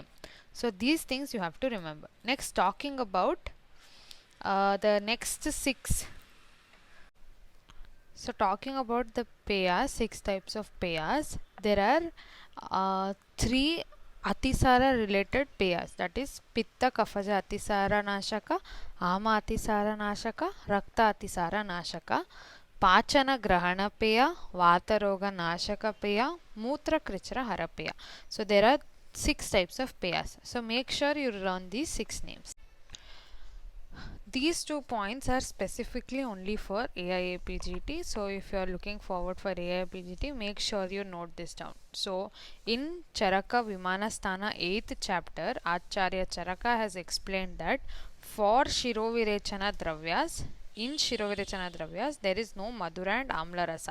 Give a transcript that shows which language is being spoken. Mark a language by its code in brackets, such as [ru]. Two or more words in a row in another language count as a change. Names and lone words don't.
[en] So these things you have to remember. Next, talking about the next 6. So talking about the payas, 6 types of payas, there are 3 Atisara related payas, that is [sa] पित्त कफज अतिसार नाशक, आम अतिसार नाशक, रक्त अतिसार नाशक, पाचन ग्रहण पेय, वातरोग नाशक पेय, मूत्र कृच्छ्र हर पेय. [en] So there are 6 types of payas. So make sure you learn these 6 names. These 2 points are specifically only for AIAPGT. So if you are looking forward for AIAPGT, make sure you note this down. So in Charaka Vimana Sthana 8th chapter, Acharya Charaka has explained that for [sa] शिरोविरेचन द्रव्य, [en] in [sa] शिरोविरेचन द्रव्य, [en] there is no Madhura and [sa] अम्ल रस.